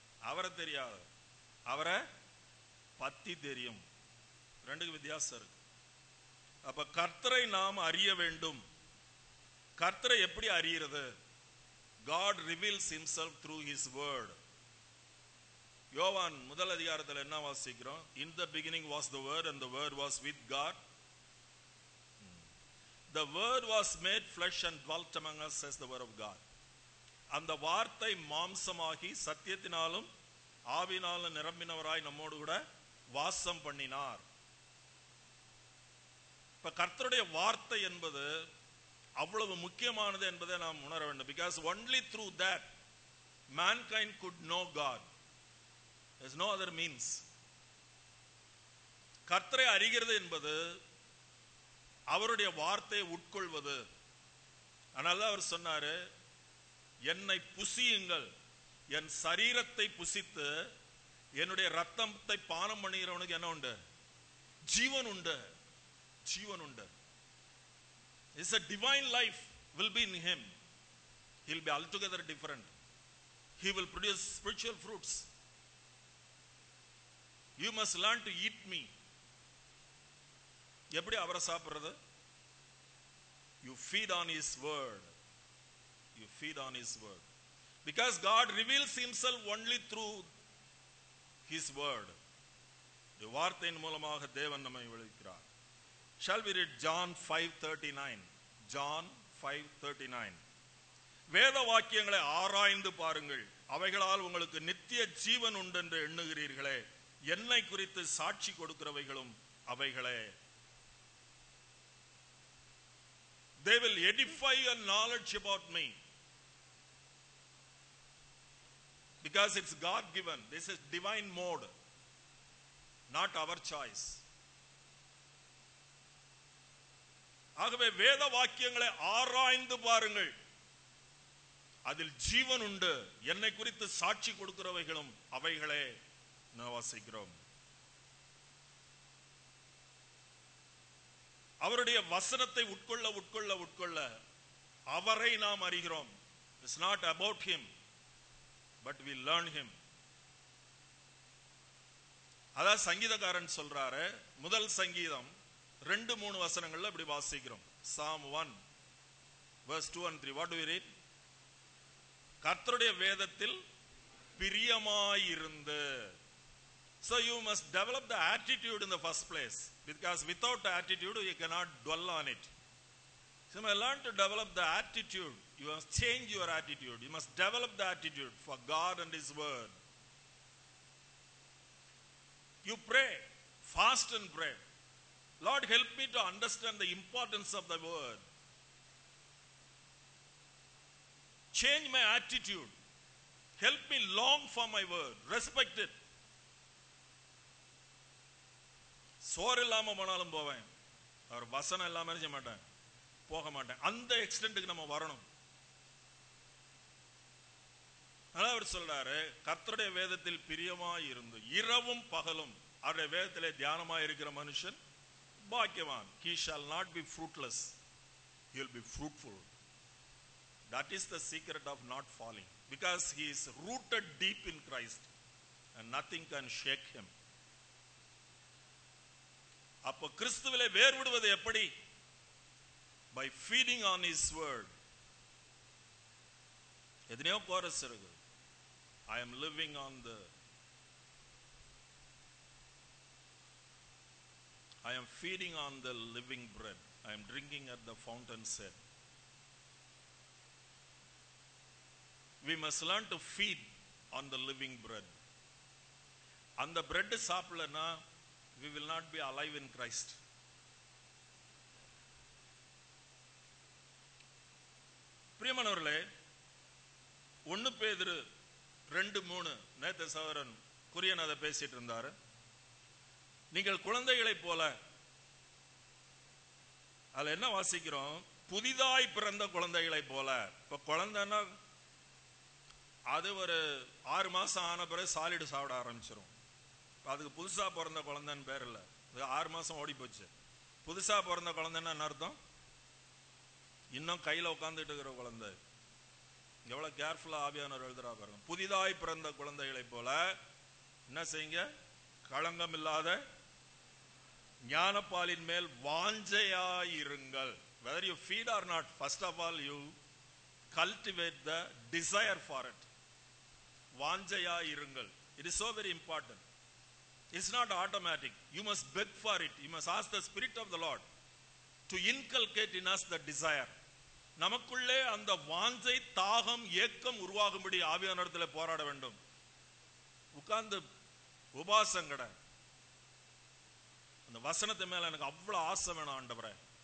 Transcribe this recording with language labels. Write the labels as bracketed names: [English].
[Tamil] அவரை தெரியாது, அவரை பத்தி தெரியும். ரெண்டுக்கு வித்தியாசம் இருக்கு. அப்ப கர்த்தரை நாம் அறிய வேண்டும். கர்த்தரை எப்படி அறியறது? [English] God reveals himself through his word. [Tamil] யோவான் முதல் அதிகாரத்தில் என்ன வாசிக்கிறோம்? [English] In the beginning was the word and the word was with God. The word was made flesh and dwelt among us, says the word of God. [Tamil] அந்த வார்த்தை மாம்சமாகி சத்தியத்தினாலும் ஆவினாலும் நிரம்பினவராய் நம்மோடு கூட வாசம் பண்ணினார். இப்ப கர்த்தருடைய வார்த்தை என்பது அவ்வளவு முக்கியமானது என்பதை நாம் உணர வேண்டும். [English] Because only through that mankind could know God. There's no other means. [Tamil] கர்த்தரை அறிகிறது என்பது அவருடைய வார்த்தையை உட்கொள்வது. அதனால அவர் சொன்னாரு, என்னை புசியுங்கள், என் சரீரத்தை புசித்து என்னுடைய ரத்தத்தை பானம் பண்ணுகிறவனுக்கு என்ன உண்டு? ஜீவன் உண்டு. ஜீவன் உண்டு. [English] It's a divine life will be in him. He'll be altogether different. He will produce spiritual fruits. You must learn to eat me. [Tamil] எப்படி அவரை சாப்பிடுறது? [English] You feed on his word. You feed on his word. Because God reveals himself only through his word. [Tamil] இந்த வார்த்தையின் மூலமாக தேவன் நம்மை வெளிப்படுத்துகிறார். [English] Shall we read John 5:39? [Tamil] John 5:39. வேத வாக்கியங்களை ஆராய்ந்து பாருங்கள், அவைகளால் உங்களுக்கு நித்திய ஜீவன் உண்டு என்று எண்ணுகிறீர்களே, என்னை குறித்து சாட்சி கொடுக்கிறவைகளும் அவைகளே. [English] They will edify your knowledge about me. Because it's God given. This is divine mode, not our choice. [Tamil] ஆகவே வேத வாக்கியங்களை ஆராய்ந்து பாருங்கள், அதில் ஜீவன் உண்டு, என்னை குறித்து சாட்சி கொடுக்கிறவைகளும் அவைகளே நான் வாசிக்கிறோம். அவருடைய வசனத்தை உட்கொள்ள உட்கொள்ள உட்கொள்ள அவரை நாம் அறிகிறோம். [English] It's not about him, but we learn him. [Tamil] அதான் சங்கீதக்காரன் சொல்றாரு, முதல் சங்கீதம் 2-3 வசனங்கள்ல இப்படி வாசிக்கிறோம். [English] Psalm 1 verse 2 and 3. What do we read? [Tamil] கர்த்தருடைய வேதத்தில் பிரியமாயிருந்து. [English] So you must develop the attitude in the first place, because without attitude you cannot dwell on it. So you must learn to develop the attitude. You must change your attitude. You must develop the attitude for God and his word. You pray, fast and pray. Lord, help me to understand the importance of the word. Change my attitude. Help me long for my word. Respect it. [Tamil] சோறு இல்லாம போனாலும் போவேன், அவர் வசனம் இல்லாம செய்ய மாட்டேன், போக மாட்டேன். அந்த எக்ஸ்டென்ட்டுக்கு நம்ம வரணும். அதான் அவர் சொல்றாரு, கர்த்தருடைய வேதத்தில் பிரியமாய் இருந்து இரவும் பகலும் அவருடைய வேதத்திலே தியானமாய் இருக்கிற மனுஷன் பாக்கியவான். [English] He shall not be fruitless, he will be fruitful. That is the secret of not falling, because he is rooted deep in Christ and nothing can shake him. [Tamil] அப்போ கிறிஸ்துவிலே வேர்விடுவது எப்படி? [English] By feeding on his word. [Tamil] எத்தனையோ chorus இருக்கு. [English] I am living on the I am feeding on the living bread. I am drinking at the fountain's head. We must learn to feed on the living bread. [Tamil] அந்த bread சாப்பிடலனா [English] we will not be alive in Christ. [Tamil] பிரியமானவர்களே, 1 பேதுரு 2:3 நேத்து சகோதரன் குரியன் அதை பேசிட்டு இருந்தாரு. நீங்கள் குழந்தைகளைப் போல, அதுல என்ன வாசிக்கிறோம்? புதிதாய் பிறந்த குழந்தைகளைப் போல. இப்ப குழந்தைன்னா அது ஒரு 6 மாசம் ஆன பிறகு சாலிடு சாப்பிட ஆரம்பிச்சிடும். அதுக்கு புதுசா பிறந்த குழந்தைன்னு பேர் இல்லை. 6 மாசம் ஓடி போச்சு. புதுசா பிறந்த குழந்தைன்னா என்ன அர்த்தம்? இன்னும் கையில உட்காந்துட்டு இருக்கிற குழந்தை. எவ்வளவு கேர்ஃபுல்லா ஆவியானவர் எழுதுறா பாருங்க. புதிதாய் பிறந்த குழந்தைகளை போல என்ன செய்யுங்க? களங்கம் இல்லாத ஞானப்பாலின் மேல் வாஞ்சையாயிருங்கள். [English] whether you feed or not, first of all you cultivate the desire for it. [Tamil] வாஞ்சையாயிருங்கள். [English] It is so very important. It's not automatic. You must beg for it. You must ask the Spirit of the Lord to inculcate in us the desire. [Tamil] நமக்குள்ளே அந்த வாஞ்சை, தாகம், ஏக்கம் உருவாகும்படி ஆவியானவரிடத்தில் போராட வேண்டும். உட்கார்ந்து உபாசம் கடை. அந்த வசனத்து மேல எனக்கு அவ்வளவு ஆசை வேணும் ஆண்டவரே.